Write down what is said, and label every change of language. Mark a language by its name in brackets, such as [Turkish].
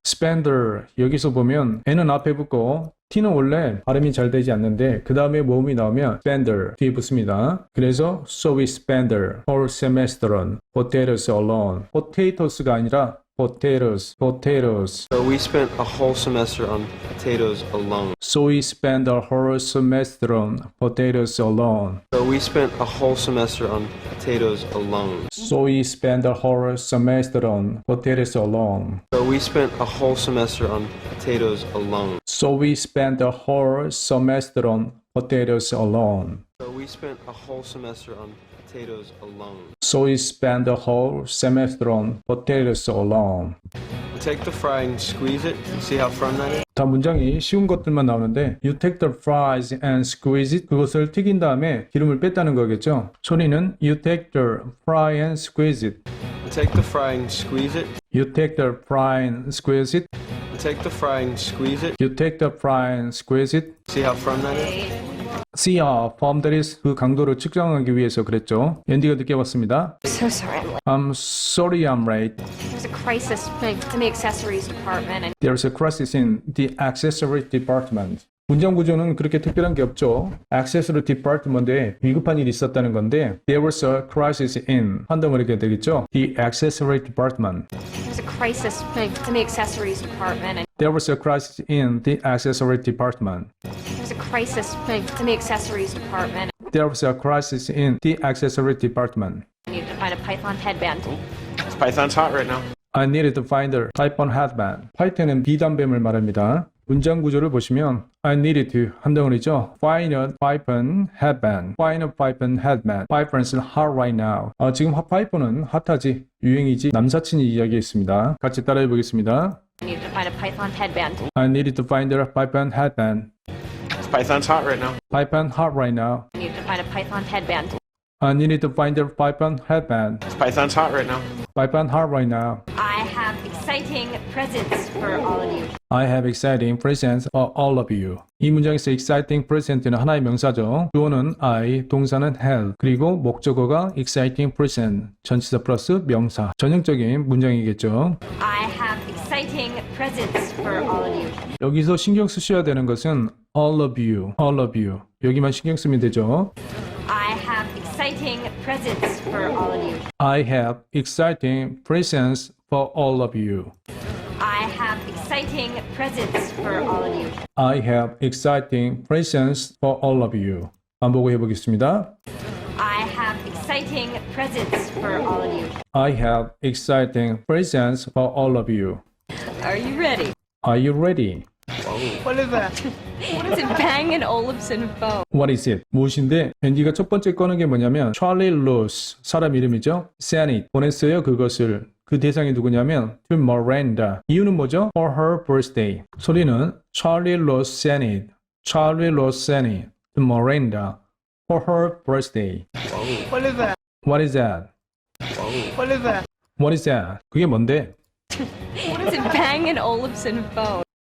[Korean] spender 여기서 보면 n은 앞에 붙고 t는 원래 발음이 잘 되지 않는데 그 다음에 모음이 나오면 spender 뒤에 붙습니다. 그래서 [English] so we spent whole semester on potatoes alone. [Korean] potatos가 아니라 potatoes. [English] So we spent a whole semester on potatoes alone. So we spent a whole semester on potatoes alone. So we spent a whole semester on potatoes alone. So we spent a whole semester on potatoes alone. So we spent a whole semester on potatoes alone. So we spent a whole semester on potatoes alone. So we spent a whole semester on potatoes alone. So we spent the whole semester on potatoes alone. Take the fry and squeeze it. See how firm that is? [Korean] 다 문장이 쉬운 것들만 나오는데 [English] You take the fries and squeeze it. [Korean] 그것을 튀긴 다음에 기름을 뺐다는 거겠죠. 소리는 [English] You take the fry and squeeze it. Take the fry and squeeze it. You take the fry and squeeze it. Take the fry and squeeze it. You take the fry and squeeze it. See how firm that is? See how firm that is. [Korean] 그 강도를 측정하기 위해서 그랬죠. 앤디가 늦게 왔습니다. [English] So sorry, I'm late. I'm sorry I'm late. There's a crisis in the accessories department, and There's a crisis in the accessory department. [Korean] 문장 구조는 그렇게 특별한 게 없죠. accessory department에 위급한 일이 있었다는 건데 [English] There was a crisis in [Korean] 한 덩어리가 되겠죠. [English] The accessory department. there's a crisis in the accessories department, and There was a crisis in the accessory department. there's a crisis in the accessories department. There was a crisis in the accessory department. I need to find a Python headband. Python's hot right now. I needed to find a Python headband. [Korean] 파이썬은 비단뱀을 말합니다. 문장 구조를 보시면 [English] I needed to [Korean] 한 덩어리죠. [English] Find a Python headband. Find a Python headband. Python's hot right now. [Korean] 지금 Python은 핫하지, 유행이지, 남사친이 이야기했습니다. 같이 따라해 보겠습니다. [English] I need to find a Python headband. I needed to find a Python headband. Python's hot right now. Python hot right now. I need to find a Python headband. I needed to find a Python headband. Python's hot right now. Python hot right now. I have exciting presents for all of you. I have exciting presents for all of you. [Korean] 이 문장에서 exciting present는 하나의 명사죠. 주어는 I, 동사는 have, 그리고 목적어가 exciting present, 전치사 플러스 명사. 전형적인 문장이겠죠. [English] I have exciting presents for all of you. [Korean] 여기서 신경 쓰셔야 되는 것은 [English] all of you, all of you. [Korean] 여기만 신경 쓰면 되죠. [English] I have exciting presents for all of you. I have exciting presents for all of you. I have exciting presents for all of you. I have exciting presents for all of you. [Korean] 반복을 해보겠습니다. [English] I have exciting presents for all of you. I have exciting presents for all of you. Are you ready? Are you ready? What is that? It's a Bang & Olufsen phone. What is it? [Korean] 무엇인데? 앤디가 첫 번째 꺼낸 게 뭐냐면 Charlie Rose, 사람 이름이죠. [English] Sent it, [Korean] 보냈어요 그것을. 그 대상이 누구냐면 [English] to Miranda. [Korean] 이유는 뭐죠? [English] For her birthday. [Korean] 소리는 [English] Charlie Rose sent it. Charlie Rose sent it to Miranda for her birthday. What is that? What is that? What is that? What is that? [Korean] 그게 뭔데? [English] It's a Bang & Olufsen phone.